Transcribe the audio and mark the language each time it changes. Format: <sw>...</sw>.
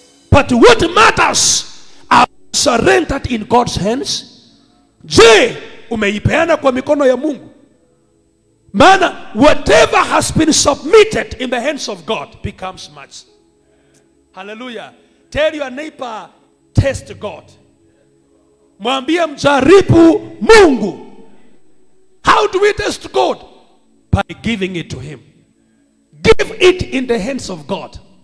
<en>But what matters, are surrendered in God's hands?</en> <sw>Je, umeipeana kwa mikono ya Mungu? Maana</sw> <en>whatever has been submitted in the hands of God becomes much. Hallelujah. Tell your neighbor, test God.</en> <sw>Mwambie mjaribu Mungu.</sw> <en>How do we test God? By giving it to him. Give it in the hands of God.</en>